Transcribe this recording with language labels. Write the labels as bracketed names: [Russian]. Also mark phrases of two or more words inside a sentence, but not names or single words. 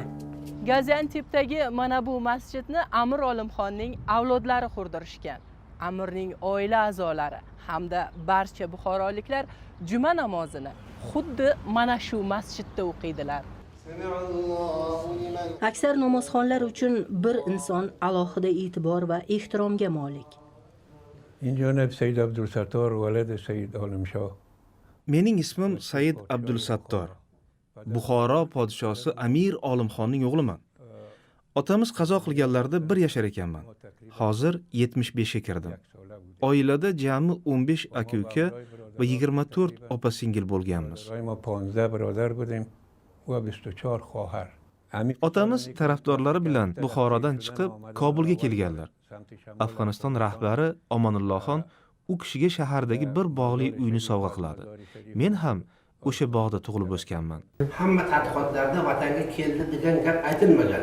[Uzbek] Gaziantepdagi mana bu masjidni Amir Olimxonning avlodlari qurdirishgan. Amirning oila a'zolari hamda barcha buxoroliklar juma namozini xuddi mana shu masjidda o'qiydilar. Aksar namozxonlar uchun bir inson alohida e'tibor va ehtiromga molik. [Persian] جانب سید عبدالستار ولد سید عالمشاه. [Uzbek] Mening ismim Said Abdulsattor. Buxoro podshosi Amir Olimxonning o'g'liman. Otamiz qazo qilganlarida 1 yashar ekanman. Hozir 75 ga kirdim. Oilada jami 15 aka-uka va 24 opa-singil bo'lganmiz. [Persian] ما 15 برادر بودیم و 24 خواهر. [Uzbek] Otamiz tarafdorlari bilan Buxorodan chiqib Kobulga kelganlar. Afg'oniston rahbari Omonullohxon u kishiga shahardagi bir bog'li uyni sovg'a qiladi. Men ham o'sha bog'da tug'ilib o'sganman. Hamma tadqiqotlarda vatanga keldi degan gap aytilmagan.